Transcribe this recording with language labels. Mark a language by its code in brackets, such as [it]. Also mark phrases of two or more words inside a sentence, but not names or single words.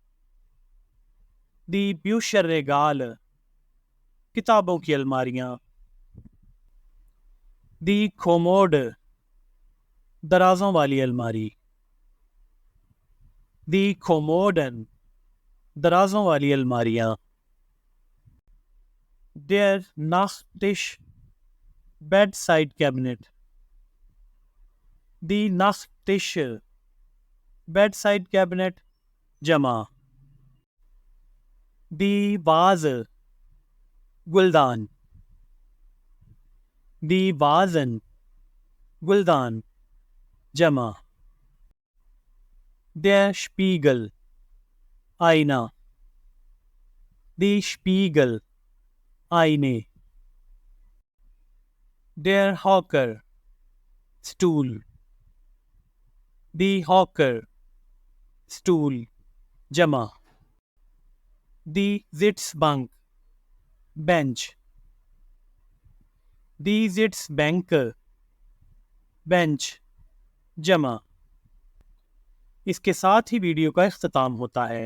[de] Die Bücherregale, [hi] किताबों की अलमारियां। [de] Die Kommode, [hi] दराजों वाली अलमारी। [de] Die Kommoden, [hi] दराजों वाली अलमारियां। [de] Der Nachttisch, [en] bedside cabinet। [de] Die Nachttische, [en] bedside cabinet, [hi] जमा। [de] Die Vase, गुलदान। Die Vasen, [hi] गुलदान, जमा। [de] Der Spiegel, आईना। Die Spiegel, आईने। Der Hocker, स्टूल। Die Hocker, [hi] स्टूल, जमा। [de] Die Sitzbank, बेंच। Die Sitzbänke, [hi] बेंच, जमा। इसके साथ ही वीडियो का इख्तिताम होता है।